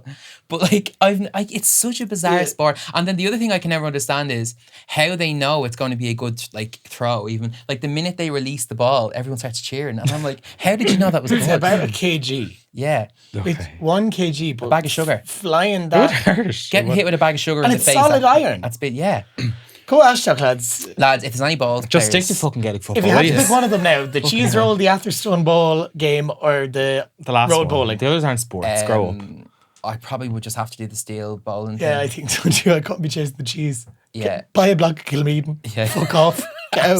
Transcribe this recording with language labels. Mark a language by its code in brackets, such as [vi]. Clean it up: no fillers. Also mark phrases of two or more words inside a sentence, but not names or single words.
[en] But like, it's such a bizarre sport. And then the other thing I can never understand is how they know it's going to be a good like throw. Even like the minute they release the ball, everyone starts cheering, and I'm like, how did you know that was It's good? about a kg. Yeah, It's 1 kg, but a bag of sugar. Flying that. Getting hit with a bag of sugar And in it's the face. solid iron. That's big. Yeah. Go Ashtok, lads. Lads, if there's any balls, Just stick to fucking Gaelic football. If you had to pick one of them now, the cheese roll, the Atherstone ball game, or the last road one. bowling. The others aren't sports. Grow up. I probably would just have to do the steel bowling. Yeah, thing. I think so too. I couldn't be chasing the cheese. Yeah. Buy a block of Kilmeaden. Yeah. Fuck off. Get out.